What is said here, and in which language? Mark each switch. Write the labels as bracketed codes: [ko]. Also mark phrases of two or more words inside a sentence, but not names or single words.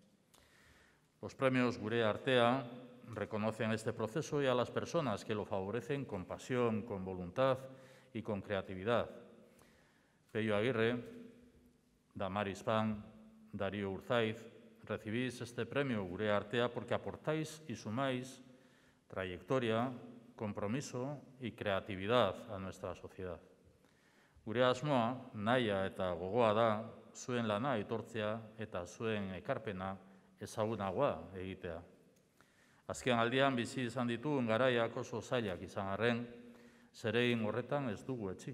[es] Los premios Gure-Artea reconocen este proceso y a las personas que lo favorecen con pasión, con voluntad y con creatividad. Peio Agirre, Damaris Pan, Dario Urtzaik, recibís este premio Gure-Artea porque aportáis y sumáis trayectoria, compromiso y creatividad a nuestra sociedad. [eu] Gure asmoa, nahia eta gogoa da, zuen lana aitortzea eta zuen ekarpena ezagunagoa egitea. Azken aldian bizi izan ditugun garaiak oso zailak izan arren, zeregin horretan ez dugu etzi.